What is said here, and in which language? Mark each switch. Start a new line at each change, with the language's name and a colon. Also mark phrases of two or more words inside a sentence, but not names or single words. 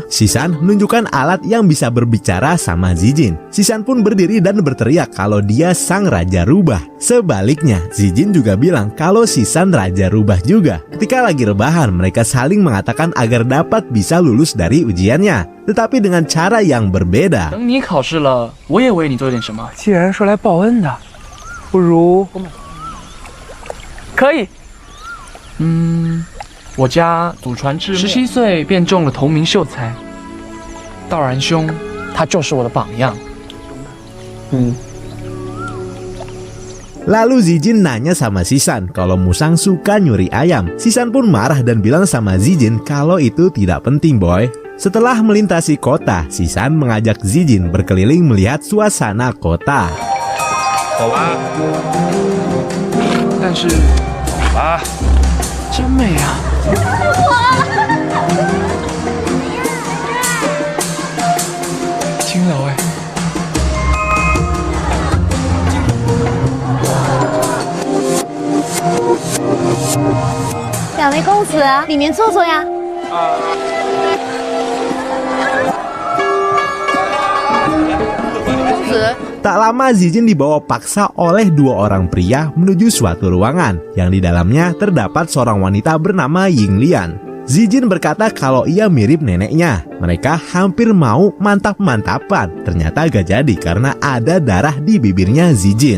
Indonesian: Shisan menunjukkan alat yang bisa berbicara sama Zijin. Shisan pun berdiri dan berteriak kalau dia sang Raja Rubah. Sebaliknya, Zijin juga bilang kalau Shisan Raja Rubah juga. Ketika lagi rebahan, mereka saling mengatakan agar dapat bisa lulus dari ujiannya, tetapi dengan cara yang berbeda.
Chinese: 等你考试了，我也为你做点什么。既然是来报恩的，不如可以。我家祖传至17岁便中了同名秀才，道然兄，他就是我的榜样。
Indonesian: Lalu Zijin nanya sama Shisan kalau Musang suka nyuri ayam. Shisan pun marah dan bilang sama Zijin kalau itu tidak penting boy. Setelah melintasi kota, Shisan mengajak Zijin berkeliling melihat suasana kota.
Chinese: 但是，真美啊！金楼哎，两位公子，里面坐坐呀。公子。
Indonesian: Tak lama Zijin dibawa paksa oleh dua orang pria menuju suatu ruangan yang di dalamnya terdapat seorang wanita bernama Yinglian. Zijin berkata kalau ia mirip neneknya. Mereka hampir mau mantap-mantapan, ternyata gak jadi karena ada darah di bibirnya Zijin.